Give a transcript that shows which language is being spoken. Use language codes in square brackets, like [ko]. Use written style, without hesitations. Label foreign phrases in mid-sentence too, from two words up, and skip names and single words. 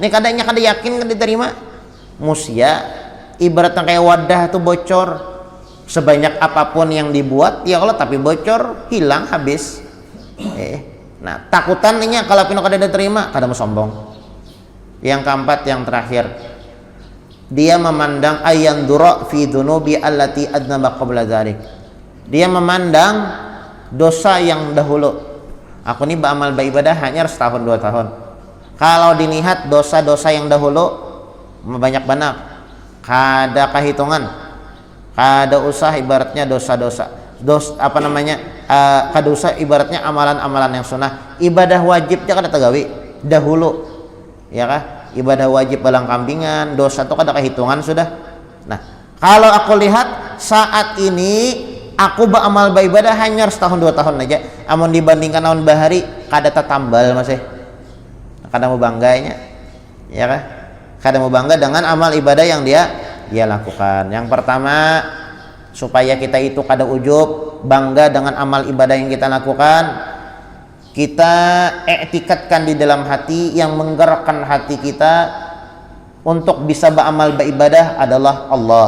[bjn] Nih kada yakin kada diterima. Musia ibaratnya kayak wadah tuh bocor, sebanyak apapun yang dibuat ya Allah tapi bocor hilang habis. Nah takutannya kalau pino kada diterima kada mau sombong. [id] Yang keempat, yang terakhir, dia memandang [ar] أن ينظر في ذنوبه التي أذنبها قبل ذلك. [id] Dia memandang dosa yang dahulu. Aku ini beramal beribadah hanya setahun 2 tahun. Kalau dilihat dosa-dosa yang dahulu banyak banget, [bjn] kada kehitungan, kada usah ibaratnya dosa-dosa, kada usah ibaratnya amalan-amalan yang sunnah, ibadah wajibnya kada tegawi dahulu, ya kah? Ibadah wajib balang kambingan, dosa itu kada kehitungan sudah. Nah, kalau aku lihat saat ini aku beramal beribadah hanya setahun 2 tahun aja, amun dibandingkan tahun bahari kada tetambal masih, kada mau bangganya, ya kah? Kada mau bangga dengan amal ibadah yang dia lakukan. [id] Yang pertama, supaya kita itu kada ujub, bangga dengan amal ibadah yang kita lakukan, kita i'tikadkan di dalam hati, yang menggerakkan hati kita untuk bisa beramal beribadah adalah Allah.